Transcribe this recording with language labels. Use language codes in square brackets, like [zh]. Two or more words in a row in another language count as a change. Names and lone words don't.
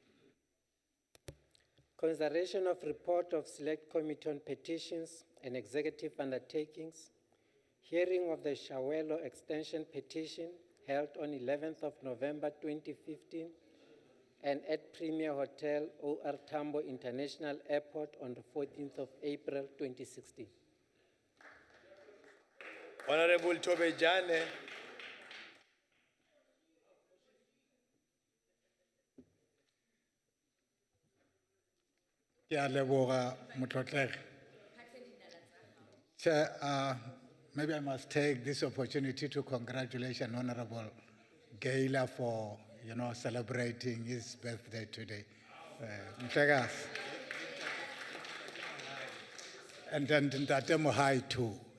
[en] Consideration of report of Select Committee on Petitions and Executive Undertakings, hearing of the Chiawelo Extension Petition held on 11th of November 2015 and at Premier Hotel OR Tambo International Airport on the 14th of April 2016. Honorable Tobejane. [tn] Ke a leboga motlotlegi. [en] Chair, maybe I must take this opportunity to congratulate Honorable Gaila for, celebrating his birthday today. Mhlegas. And then Ntate Mohai too.